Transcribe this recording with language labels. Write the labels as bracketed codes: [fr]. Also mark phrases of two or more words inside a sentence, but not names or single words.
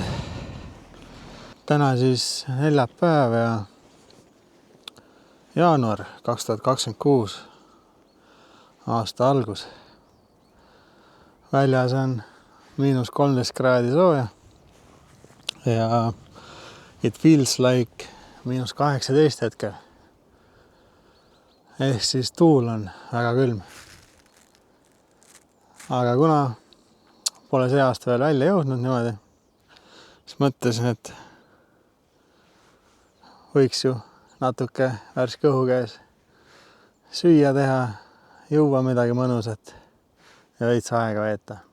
[et] Täna siis neljapäev ja jaanuar 2026 aasta algus. Väljas on -13 kraadi sooja ja [en] it feels like [et] -18 hetkel. Ehk siis tuul on väga külm. Aga kuna pole see aasta veel välja jõudnud niimoodi, siis mõtlesin, et võiks ju natuke värske õhu käes süüa teha, juua midagi mõnusat ja veits aega veeta.